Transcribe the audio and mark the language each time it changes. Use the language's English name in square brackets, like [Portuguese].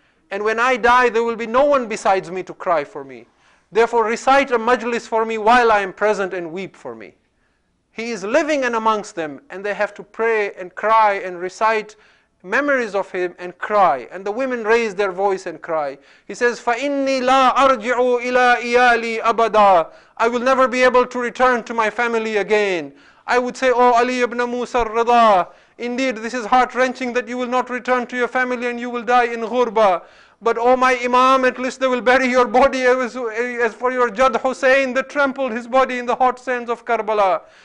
[English] And when I die, there will be no one besides me to cry for me. Therefore, recite a majlis for me while I am present and weep for me. He is living and amongst them, and they have to pray and cry and recite memories of him and cry. And the women raise their voice and cry. He says, [Arabic] فَإِنِّي لَا أَرْجِعُ إِلَىٰ إِيَالِي أَبَدًا. [English] I will never be able to return to my family again. I would say, oh Ali ibn Musa al-Rida, indeed this is heart-wrenching that you will not return to your family and you will die in ghurba. But oh my Imam, at least they will bury your body as for your Jad Hussein that trampled his body in the hot sands of Karbala.